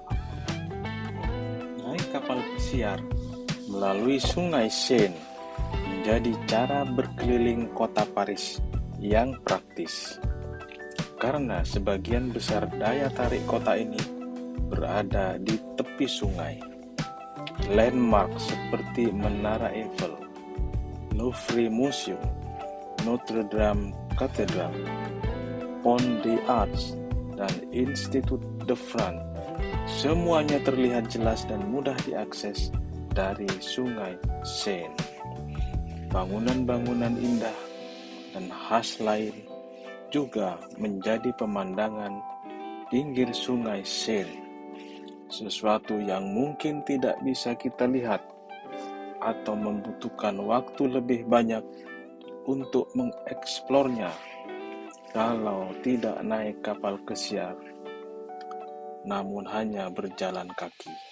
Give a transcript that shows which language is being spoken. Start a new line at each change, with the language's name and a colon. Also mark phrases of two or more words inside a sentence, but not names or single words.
Indonesian: Naik kapal pesiar melalui sungai Seine menjadi cara berkeliling kota Paris yang praktis. Karena sebagian besar daya tarik kota ini berada di tepi sungai. Landmark seperti Menara Eiffel, Louvre Museum, Notre Dame Cathedral, Pont des Arts, dan Institut de France semuanya terlihat jelas dan mudah diakses dari sungai Seine. Bangunan-bangunan indah dan khas lain juga menjadi pemandangan pinggir sungai Seine, sesuatu yang mungkin tidak bisa kita lihat atau membutuhkan waktu lebih banyak untuk mengeksplornya kalau tidak naik kapal pesiar, namun hanya berjalan kaki.